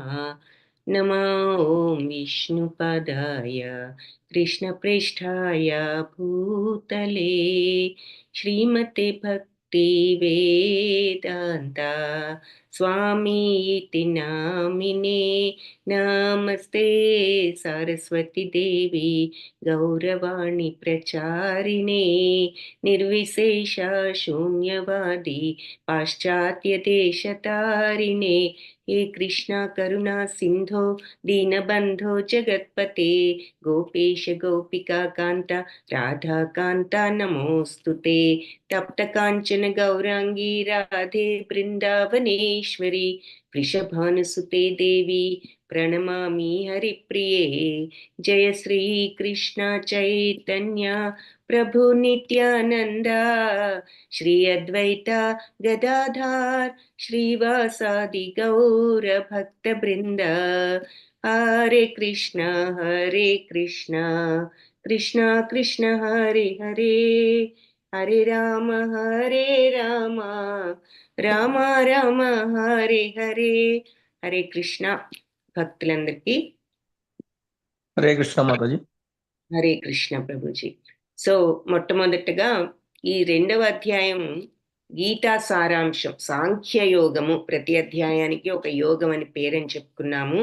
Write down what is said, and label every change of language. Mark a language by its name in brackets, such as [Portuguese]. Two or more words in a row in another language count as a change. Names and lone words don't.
[Sanskrit] నమో ఓం విష్ణుపదాయ కృష్ణప్రేష్ఠాయ భూతలే శ్రీమతే భక్తి వేదాంత స్వామి ఇతి నామినే. నమస్తే సరస్వతి దేవి గౌరవాణి ప్రచారిణే నిర్విశేష శూన్యవాది పాశ్చాత్య దేశతారిణే. हे कृष्णा करुणा सिंधो दीनबंधो जगत्पते गोपेश गोपिका कांता राधा कांता नमोस्तुते. तप्त कांचन गौरांगी राधे वृंदावनेश्वरी वृषभानुसुते देवी प्रणमामि हरिप्रिये. जय श्री कृष्ण चैतन्य प्रभु नित्यानंदा श्री अद्वैता गदाधार श्रीवासादि गौर भक्त वृंद. हरे कृष्ण कृष्ण कृष्ण हरे हरे हरे राम राम राम हरे हरे. हरे कृष्ण [Telugu] భక్తులందరికీ హరే కృష్ణ మాతాజీ. హరే కృష్ణ ప్రభుజీ. సో మొట్టమొదటగా ఈ 2వ అధ్యాయం గీతా సారాంశం సాంఖ్యయోగము. ప్రతి అధ్యాయానికి ఒక యోగం అని పేరని చెప్పుకున్నాము.